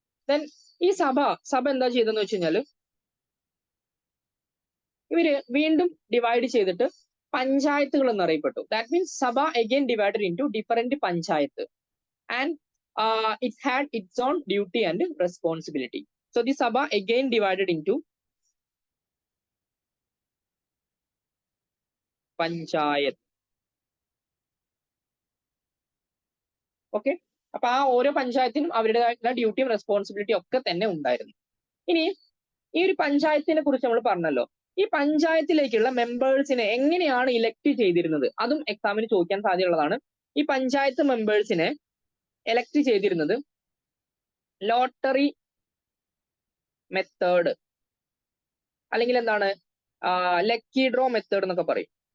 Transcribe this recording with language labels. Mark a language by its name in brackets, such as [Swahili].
[Malayalam] Then ഈ സഭ എന്താ ചെയ്തെന്ന് വെച്ച് കഴിഞ്ഞാൽ ഇവര് വീണ്ടും ഡിവൈഡ് ചെയ്തിട്ട് പഞ്ചായത്തുകൾ എന്നറിയപ്പെട്ടു. [English] That means sabha again divided into different panchayat and it had its own duty and responsibility. So the Sabha again divided into panchayat. Okay. [Malayalam] അപ്പൊ ആ ഓരോ പഞ്ചായത്തിനും അവരുടേതായിട്ടുള്ള ഡ്യൂട്ടിയും റെസ്പോൺസിബിലിറ്റിയും ഒക്കെ തന്നെ ഉണ്ടായിരുന്നു. ഇനി ഈ ഒരു പഞ്ചായത്തിനെ കുറിച്ച് നമ്മൾ പറഞ്ഞല്ലോ. ഈ പഞ്ചായത്തിലേക്കുള്ള മെമ്പേഴ്സിനെ എങ്ങനെയാണ് ഇലക്ട് ചെയ്തിരുന്നത്? അതും എക്സാമിന് ചോദിക്കാൻ സാധ്യതയുള്ളതാണ്. ഈ പഞ്ചായത്ത് മെമ്പേഴ്സിനെ എലക്ട് ചെയ്തിരുന്നത് ലോട്ടറി മെത്തേഡ് അല്ലെങ്കിൽ എന്താണ് ലക്കി ഡ്രോ മെത്തേഡ് എന്നൊക്കെ പറയും.